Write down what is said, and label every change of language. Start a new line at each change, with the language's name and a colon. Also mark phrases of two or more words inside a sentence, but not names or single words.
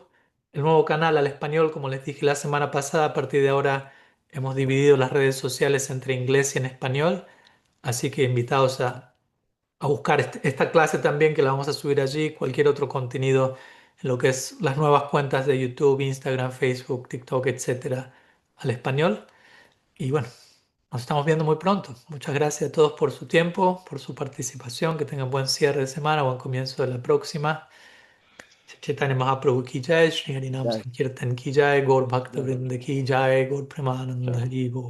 Spanish: El nuevo canal al español, como les dije la semana pasada, a partir de ahora hemos dividido las redes sociales entre inglés y en español, así que invitados a buscar esta clase también, que la vamos a subir allí, cualquier otro contenido en lo que es las nuevas cuentas de YouTube, Instagram, Facebook, TikTok, etcétera, al español. Y bueno, nos estamos viendo muy pronto. Muchas gracias a todos por su tiempo, por su participación. Que tengan buen cierre de semana, buen comienzo de la próxima.
Hindi: Chaitanya Mahaprabhu ki jai, Shri Harinam
Spanish: Ya,
Hindi: Sankirtan ki jai, Gaur Bhakta
Spanish: ya,
Hindi: Vrinda ki jai, Gaur Premananda
Spanish: chao.
Hindi: Hari Bol.